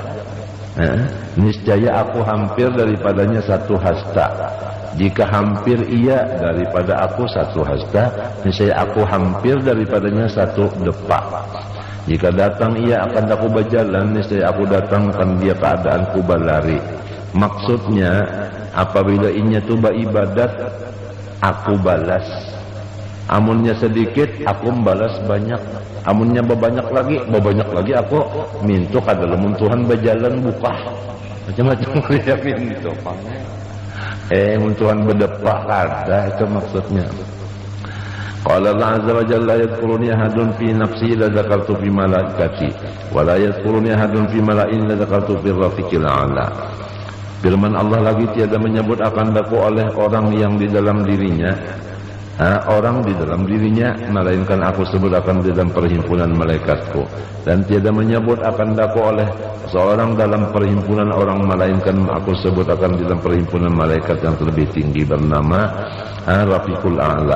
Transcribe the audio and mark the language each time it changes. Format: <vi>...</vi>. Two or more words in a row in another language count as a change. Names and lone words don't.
<ms>Niscaya aku hampir daripadanya satu hasta. Jika hampir ia daripada aku satu hasta, niscaya aku hampir daripadanya satu depak. Jika datang ia akan aku berjalan, niscaya aku datang akan dia keadaanku berlari.</ms> <bjn>Maksudnya apabila inya tu beribadat, aku balas. Amunnya sedikit, aku membalas banyak. Amunnya berbanyak lagi aku minta kada lamun Tuhan berjalan buka.</bjn> <ms>Macam-macam dia pintu.</ms> <bjn>Tuhan berdepak kada, itu maksudnya.</bjn> <ar>قال الله عز وجل يذكرني أحد في نفسي لا ذكرت في ملائكتي ولا يذكرني أحد في ملإ لا ذكرت في الرفيق الأعلى.</ar> <ms>Firman Allah lagi, tiada menyebut akan daku oleh orang yang di dalam dirinya, orang di dalam dirinya, melainkan aku sebut akan di dalam perhimpunan malaikatku. Dan tiada menyebut akan daku oleh seorang dalam perhimpunan orang, melainkan aku sebut akan di dalam perhimpunan malaikat yang terlebih tinggi bernama Rafiqul A'la.</ms>